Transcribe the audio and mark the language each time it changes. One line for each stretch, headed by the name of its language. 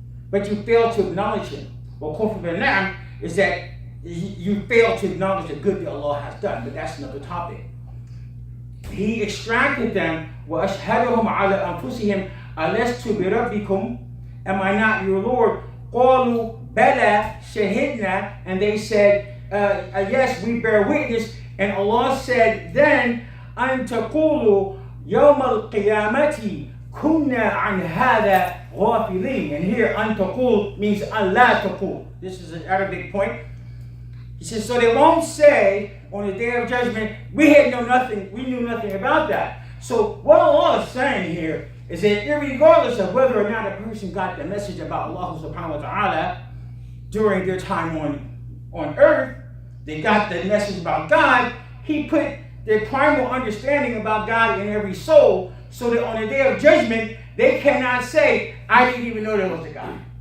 English: But you fail to acknowledge Him. Well, kufr bil-ni'am is that you fail to acknowledge the good that Allah has done. But that's another topic. He extracted them.
Arabic: وَأَشْهَدُهُمْ عَلَىٰ أَنفُسِهِمْ أَلَسْتُ بِرَبِّكُمْ.
English: Am I not your Lord?
Arabic: قَالُوا بَلَا شَهِدْنَا.
English: And they said, yes, we bear witness. And Allah said then,
Arabic: أَن تَقُولُوا يَوْمَ الْقِيَامَةِ كُنَّا عَنْ هَذَا غَافِلِينَ.
English: And here,
Arabic: أَن تَقُول
English: means
Arabic: أَن لَا تَقُول.
English: This is an Arabic point. He says, so they won't say on the day of judgment, we knew nothing about that. So what Allah is saying here is that regardless of whether or not a person got the message about Allah subhanahu wa ta'ala during their time on earth, they got the message about God, He put their primal understanding about God in every soul, so that on the day of judgment, they cannot say, I didn't even know there was a God.